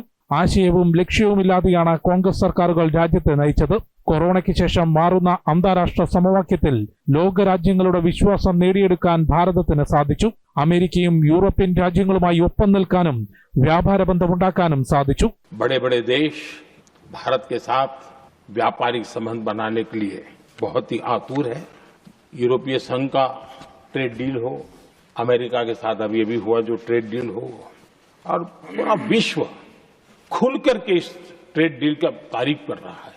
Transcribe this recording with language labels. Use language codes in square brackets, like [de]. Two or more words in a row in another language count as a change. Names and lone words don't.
[ml] ആശയവും ലക്ഷ്യവുമില്ലാതെയാണ് കോൺഗ്രസ് സർക്കാരുകൾ രാജ്യത്തെ നയിച്ചത്. കൊറോണയ്ക്ക് ശേഷം മാറുന്ന അന്താരാഷ്ട്ര സമവാക്യത്തിൽ ലോകരാജ്യങ്ങളുടെ വിശ്വാസം നേടിയെടുക്കാൻ ഭാരതത്തിന് സാധിച്ചു. അമേരിക്കയും യൂറോപ്യൻ രാജ്യങ്ങളുമായി ഒപ്പം നിൽക്കാനും വ്യാപാര ബന്ധമുണ്ടാക്കാനും സാധിച്ചു. [hi] बड़े बड़े देश भारत के साथ व्यापारिक संबंध बनाने के लिए बहुत ही आतुर है. यूरोपीय संघ का [en] trade deal [hi] हो, अमेरिका के साथ अभी हुआ जो [en] trade deal [hi] हो, और पूरा विश्व खुलकर के इस [en] trade deal [hi] का तारीफ कर रहा है.